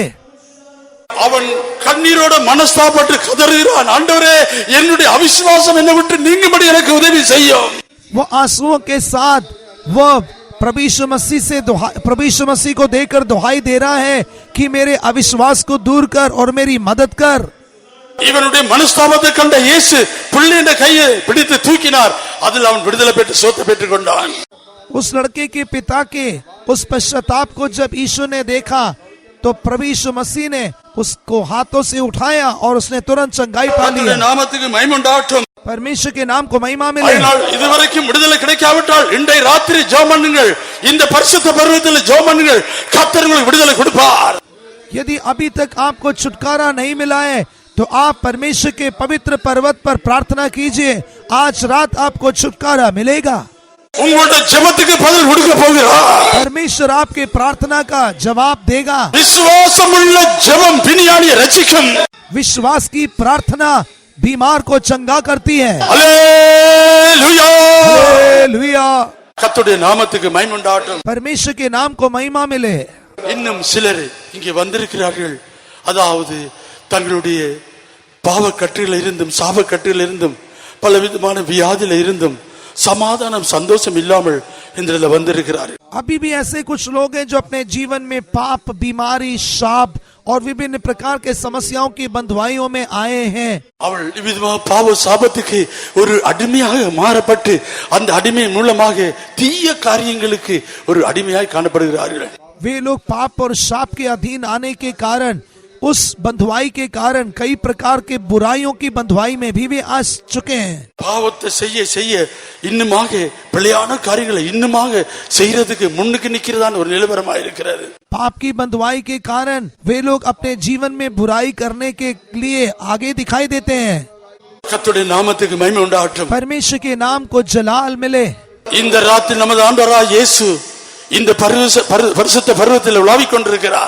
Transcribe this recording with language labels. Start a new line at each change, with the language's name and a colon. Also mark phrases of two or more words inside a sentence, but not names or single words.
Tamil: அவன் கண்ணீரோட மனஸ்தாபப்பட்டு கதறுகிறான், ஆண்டவரே என்னுடைய அவிசுவாசம் என்னை விட்டு நீங்கும்படி எனக்கு உதவி செய்யும்.
Hindi: वो आंसुओं के साथ वो प्रभु यीशु मसीह को देकर दुहाई दे रहा है कि मेरे अविश्वास को दूर कर और मेरी मदद कर।
Tamil: இவனுடைய மனஸ்தாபத்தை கண்ட இயேசு பிள்ளையின் கையை பிடித்து தூக்கினார். அதில் அவன் விடுதலை பெற்று சொத்தை பெற்றுக் கொண்டான்.
Hindi: उस लड़के के पिता के उस पश्चाताप को जब यीशु ने देखा तो प्रभु यीशु मसीह ने उसको हाथों से उठाया और उसने तुरंत चंगाई पा ली।
Tamil: நாமத்துக்கு மகிமை உண்டாகட்டும்.
Hindi: परमेश्वर के नाम को महिमा मिले।
Tamil: இதுவரைக்கும் விடுதலை கிடைக்காவிட்டால் இன்றைய ராத்திரி ஜெபம் பண்ணுங்கள். இந்த பரிசுத்த பர்வதத்தில் ஜெபம் பண்ணுங்கள். கர்த்தர் உங்களுக்கு விடுதலை கொடுப்பார்.
Hindi: यदि अभी तक आपको छुटकारा नहीं मिला है तो आप परमेश्वर के पवित्र पर्वत पर प्रार्थना कीजिए। आज रात आपको छुटकारा मिलेगा।
Tamil: உங்களுடைய ஜெபத்துக்கு பதில் கொடுக்க போகிறார்.
Hindi: परमेश्वर आपके प्रार्थना का जवाब देगा।
Tamil: விசுவாசமுள்ள ஜெபம் பிணியாளியை ரட்சிக்கும்.
Hindi: विश्वास की प्रार्थना बीमार को चंगा करती है। हालेलुया हालेलुया।
Tamil: கர்த்தருடைய நாமத்துக்கு மகிமை உண்டாகட்டும்.
Hindi: परमेश्वर के नाम को महिमा मिले।
Tamil: இன்னும் சிலர் இங்கே வந்திருக்கிறார்கள். அதாவது தங்களுடைய பாவக்கட்டுகளில் இருந்தும் சாபக்கட்டுகளில் இருந்தும் பலவிதமான வியாதியில இருந்தும் சமாதானம் சந்தோஷம் இல்லாமல் இன்றைய வந்திருக்கிறார்கள்.
Hindi: अभी भी ऐसे कुछ लोग हैं जो अपने जीवन में पाप, बीमारी, शाप और विभिन्न प्रकार के समस्याओं की बंधुआइयों में आए हैं।
Tamil: அவள் இவ்விதமாக பாவ சாபத்துக்கு ஒரு அடிமையாக மாறப்பட்டு அந்த அடிமை மூலமாக தீய காரியங்களுக்கு ஒரு அடிமையாய் காணப்படுகிறார்கள்.
Hindi: वे लोग पाप और शाप के अधीन आने के कारण, उस बंधुआई के कारण कई प्रकार के बुराइयों की बंधुआई में भी आ चुके हैं।
Tamil: பாவத்தை செய்ய செய்ய இன்னுமாக பிழையான காரியங்களை இன்னுமாக செய்யறதுக்கு முன்னுக்கு நிக்கிறதான ஒரு நிலவரமாக இருக்கிறது.
Hindi: पाप की बंधुआई के कारण वे लोग अपने जीवन में बुराई करने के लिए आगे दिखाई देते हैं।
Tamil: கர்த்தருடைய நாமத்துக்கு மகிமை உண்டாகட்டும்.
Hindi: परमेश्वर के नाम को जलाल मिले।
Tamil: இந்த ராத்திரி நமது ஆண்டவராகிய இயேசு இந்த பரிசுத்த பர்வதத்தில் உலாவிக் கொண்டிருக்கிறார்.